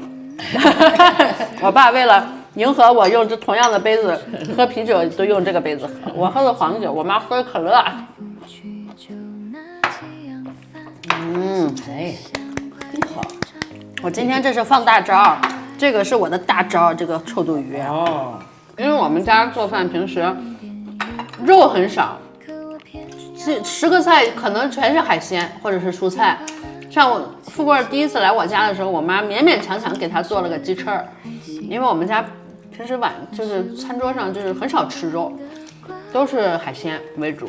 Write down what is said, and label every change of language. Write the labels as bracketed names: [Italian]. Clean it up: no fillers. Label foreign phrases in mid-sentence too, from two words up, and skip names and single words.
[Chinese] 我爸為了迎合我用這同樣的杯子喝啤酒，都用這個杯子喝。我喝的黃酒，我媽喝的可樂。哎，真好。我今天這是放大招，這個是我的大招，這個臭肚魚。哦，因為我們家做飯平時肉很少，10個菜可能全是海鮮或者是蔬菜。像我富貴第一次來我家的時候，我媽勉勉強強給他做了個雞翅，因為我們家平時就是餐桌上就是很少吃肉，都是海鮮為主。